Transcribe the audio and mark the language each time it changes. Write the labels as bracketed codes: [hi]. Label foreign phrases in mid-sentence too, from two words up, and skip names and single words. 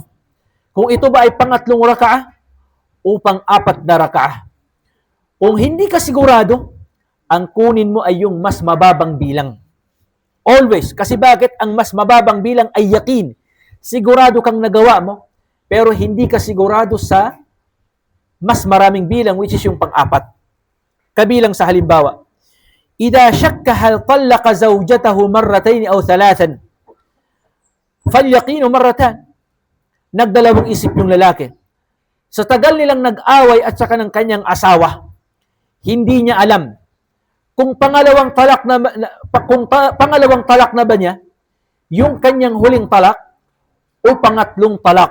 [tl] Kung ito ba ay pangatlong raka'ah o pang-4 na raka'ah. Kung hindi ka sigurado, ang kunin mo ay yung mas mababang bilang. Always. Kasi bakit? Ang mas mababang bilang ay yakin. Sigurado kang nagawa mo, pero hindi ka sigurado sa mas maraming bilang, [en] which is [tl] yung pang-4. Kabilang sa halimbawa, [ar] إذا شك هل طلق زوجته مرتين أو 3 فليقن مرة. [tl] Nagdalawang isip yung lalaki. Sa tagal nilang nag-away at saka ng kanyang asawa, hindi niya alam kung pangalawang talak na ba niya yung kanyang huling talak o pangatlong talak.